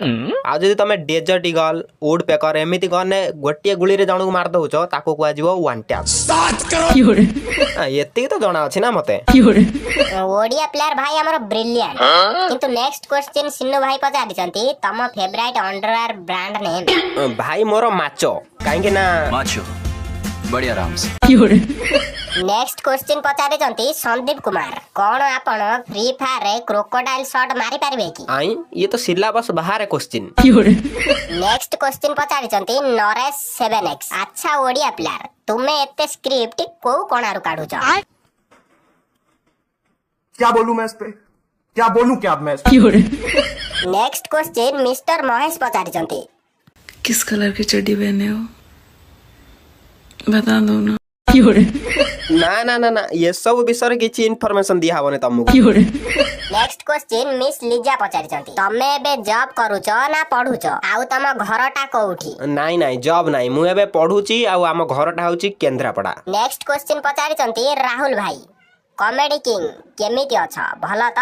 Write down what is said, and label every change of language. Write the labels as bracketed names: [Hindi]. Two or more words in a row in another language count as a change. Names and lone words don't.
[Odia] ଆଉ ଯଦି ତମେ ଡେଜର୍ଟ ଇଗଲ ଉଡ୍ ପେକର ଏମିତି ଗନେ ଗୋଟିଏ ଗୁଳିରେ ଜଣକୁ ମାରି ଦଉଛ ତାକୁ କୁହାଯିବ [English] one tap. [Odia] ଏତିକି ତ ଜଣା ଅଛି ନା ମତେ। ଓଡିଆ ପ୍ଲେୟାର ଭାଇ ଆମର ବ୍ରିଲିଆଣ୍ଟ। କିନ୍ତୁ [English] next question [Odia] ସିନୁ ଭାଇ ପଚାରିଛନ୍ତି ତମ [English] favourite underwear brand name? [Odia] ଭାଇ ମୋର ମାଚ କାହିଁକି ନା [Hindi] माचो बढ़िया आराम से। [English] next question [Odia] ପଚାରିଛନ୍ତି ସନ୍ଦୀପ କୁମାର କଣ ଆପଣ ଫ୍ରି ଫାୟାରରେ [English] crocodile shot [Odia] ମାରି ପାରିବେ କି? ଆଇଁ ଇଏ ତ ସିଲାବସ୍ ବାହାରେ କ୍ୱେଶ୍ଚିନ୍। [English] next question [Odia] ପଚାରିଛନ୍ତି ନରେଶ 7x ଆଚ୍ଛା ଓଡିଆ ପ୍ଲେୟାର ତୁମେ ଏତେ ସ୍କ୍ରିପ୍ଟ କୋଉ କଣାରୁ କାଢୁଛ? [Hindi] क्या बोलूं मैं इस पे? क्या बोलूं क्या मैं इस पे? [English] next question [Odia] ମିଷ୍ଟର ମହେଶ ପଚାରିଛନ୍ତି [Hindi] किस कलर की चड्डी पहने हो बता दो ना। [Odia] ନା ଏସବୁ ବିଷୟରେ କିଛି ଇନଫର୍ମେସନ ଦିଆ ହବନି ତମକୁ। [English] next question [Odia] ମିସ୍ ଲିଜା ପଚାରିଛନ୍ତି ତମେ ଏବେ ଜବ୍ କରୁଛ ନା ପଢୁଛ ଆଉ ତମ ଘରଟା କୋଉଠି? ନାଇଁ ଜବ୍ ନାଇଁ ମୁଁ ଏବେ ପଢୁଛି ଆଉ ଆମ ଘରଟା ହଉଛି କେନ୍ଦ୍ରାପଡା। [English] next question [Odia] ପଚାରିଛନ୍ତି ରାହୁଲ ଭାଇ [English] comedy king [Odia] କେମିତି ଅଛ ଭଲ ତ?